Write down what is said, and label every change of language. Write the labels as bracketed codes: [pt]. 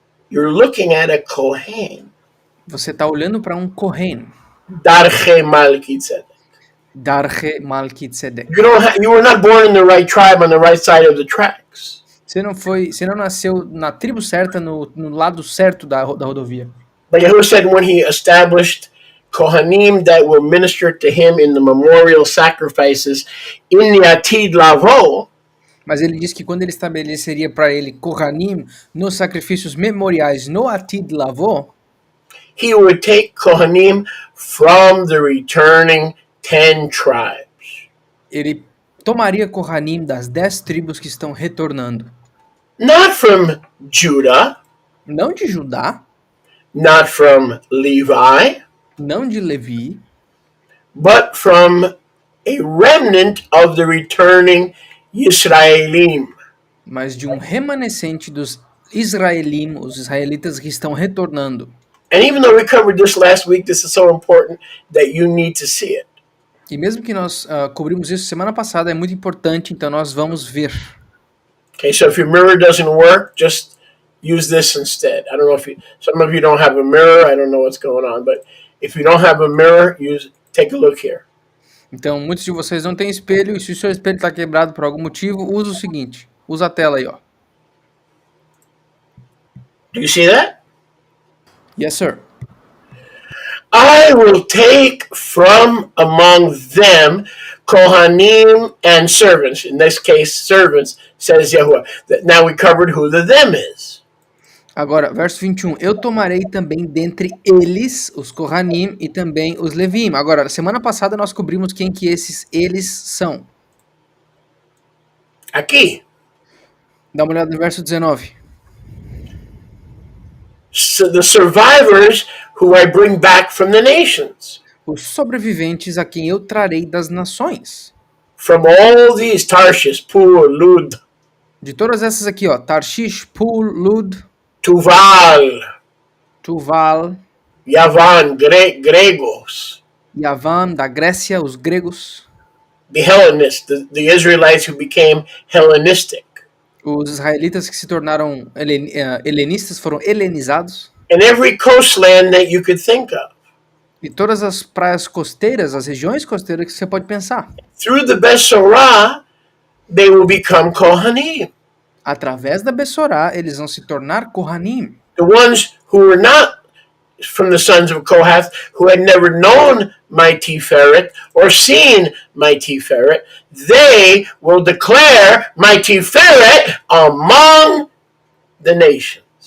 [en] you're looking at a Kohen. [pt] você está olhando para um Kohen. [he] Darche Melchizedek. Darche Melchizedek. [en] You were not born in the right tribe on the right side of the tracks. [pt] Você não nasceu na tribo certa, no lado certo da rodovia. [en] But Yahuwah said when he established Kohanim that will minister to him in the memorial sacrifices in the Atid Lavo. [pt] Mas ele disse que quando ele estabeleceria para ele Kohanim nos sacrifícios memoriais no Atid Lavo, [en] he would take Kohanim from the returning 10 tribes. [pt] Ele tomaria Kohanim das 10 tribos que estão retornando. [en] Not from Judah, [pt] não de Judá, [en] not from Levi, [pt] não de Levi, [en] but from a remnant of the returning Yisraelim. [pt] mas de um remanescente dos Israelim, os israelitas que estão retornando. [en] And even though we covered this last week, this is so important that you need to see it. [pt] E mesmo que nós cobrimos isso semana passada, é muito importante, então nós vamos ver. [en] Okay, so if your mirror doesn't work, just use this instead. I don't know if some of you don't have a mirror. I don't know what's going on, but if you don't have a mirror, take a look here. [pt] Então, muitos de vocês não têm espelho, e se o seu espelho está quebrado por algum motivo, usa o seguinte, usa a tela aí, ó. [en] Do you see that? Yes, sir. I will take from among them Kohanim and servants. In this case, servants, says Yahuwah. Now we covered who the them is. [pt] Agora, verso 21. Eu tomarei também dentre eles, os Kohanim, e também os Levim. Agora, semana passada nós cobrimos quem que esses eles são. Aqui. Dá uma olhada no verso 19. [en] So the survivors who I bring back from the nations. [pt] Os sobreviventes a quem eu trarei das nações. [en] From all these, Tarshish, Pur, Lud. [pt] De todas essas aqui, ó. Tarshish, Pul, Lud. [he] Tuval. Tuval. [pt] Yavan, gregos. Yavan, da Grécia, os gregos. [en] The Hellenists, the Israelites who became Hellenistic. [pt] Os israelitas que se tornaram helenistas foram helenizados. [en] And every coastland that you could think of. [pt] E todas as praias costeiras, as regiões costeiras que você pode pensar. [en] Through the Besorah, they will become Kohanim. [pt] Através da Bessorá, eles vão se tornar Kohanim. [en] The ones who were not from the sons of Kohath, who had never known my Tiferet or seen my Tiferet, they will declare my Tiferet among the nations.